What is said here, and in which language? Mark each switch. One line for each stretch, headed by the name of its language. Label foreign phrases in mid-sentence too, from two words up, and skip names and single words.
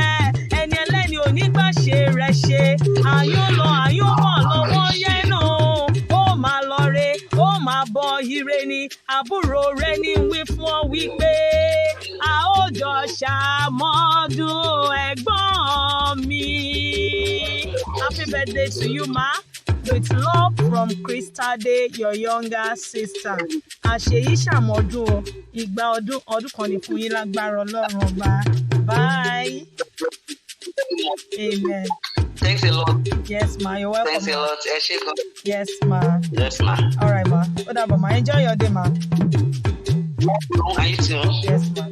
Yoruba: Ẹni ẹlẹ́ni ò ní gbà ṣe rẹ̀ ṣe. Àyùn lọ àyùn bọ̀ lọ́wọ́ yẹ́nu. Ó máa lọ re, ó máa bọ̀ ire ni. Àbúrò rẹ̀ ní wí fún ọ wípé a ó jọ ṣàmọ́dún ẹ̀gbọ́n mi.
English: Happy birthday to you, ma. With love from Kristade, your younger sister.
Yoruba: Àṣeyí ṣàmọ́dún o. Ìgbà ọdún kan ní fún yín lágbára Ọlọ́run ọba.
English: Bye. Amen. Thanks a lot. Yes, ma. You're welcome. Thanks a lot. Yes, ma. Yes, ma. All right,
Yoruba: ma. Ó dàbọ̀,
English: ma. Enjoy your day, ma. Are you too? Yes,